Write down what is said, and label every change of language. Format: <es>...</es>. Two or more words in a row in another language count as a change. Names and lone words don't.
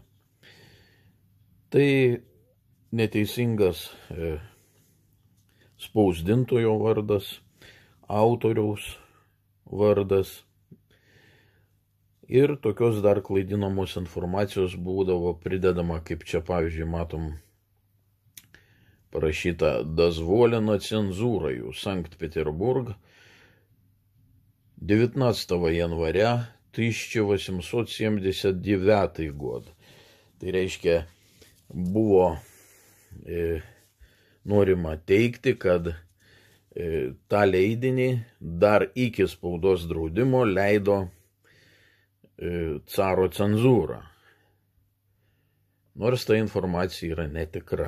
<lt>Tai neteisingas spausdintojo vardas, autoriaus vardas ir tokios dar klaidinamos informacijos būdavo pridedama, kaip čia pavyzdžiui matom parašyta</lt> <ru>дозволено цензурою Санкт-Петербург 19 января 1879 год.</ru> <lt>Tai reiškia, buvo norima teikti, kad tą leidinį dar iki spaudos draudimo leido caro cenzūra. Nors ta informacija yra netikra.</lt>